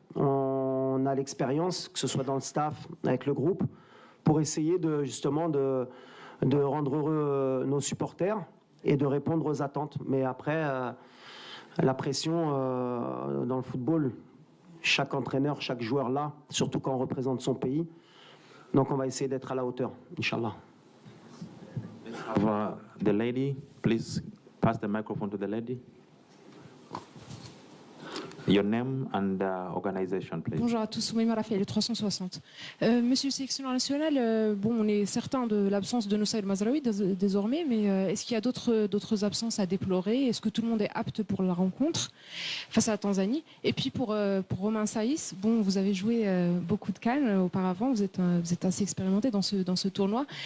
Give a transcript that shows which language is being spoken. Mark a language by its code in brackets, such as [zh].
[fr] On a l'expérience, que ce soit dans le staff, avec le groupe, pour essayer justement de rendre heureux nos supporters et de répondre aux attentes. Mais après, la pression dans le football, chaque entraîneur, chaque joueur là, surtout quand on représente son pays. Donc on va essayer d'être à la hauteur, Inch'Allah. [en] The lady, please pass the microphone to the lady. Your name and organization, please. [fr] Bonjour à tous, Soumaïma Rafael, le 360. Monsieur le sélectionneur national, on est certain de l'absence de Noussaïr Mazraoui désormais, mais est-ce qu'il y a d'autres absences à déplorer? Est-ce que tout le monde est apte pour la rencontre face à la Tanzanie? Et puis pour Romain Saïs, vous avez joué beaucoup de CAN auparavant, vous êtes assez expérimenté dans ce tournoi.